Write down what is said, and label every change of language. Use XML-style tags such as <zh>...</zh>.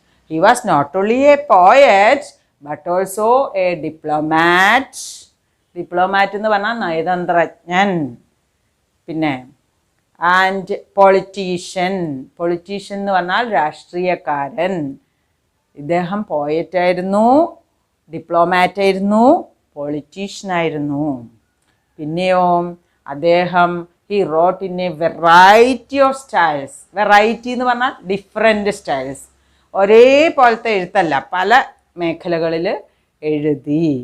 <en>He was not only a poet but also a diplomat.</en> <ml>Diplomat എന്ന് പറഞ്ഞാൽ നയതന്ത്രജ്ഞൻ. പിന്നെ and politician എന്ന് പറഞ്ഞാൽ രാഷ്ട്രീയക്കാരൻ. ഇദ്ദേഹം പോയറ്റായിരുന്നു, ഡിപ്ലോമാറ്റായിരുന്നു, പൊളിറ്റീഷ്യനായിരുന്നു. പിന്നെയോ അദ്ദേഹം</ml> <en>he wrote in a variety of styles.</en> <ml>Variety എന്ന് പറഞ്ഞാൽ ഡിഫറെൻ്റ് സ്റ്റൈൽസ്. ഒരേപോലത്തെ എഴുത്തല്ല, പല മേഖലകളിൽ എഴുതി.</ml>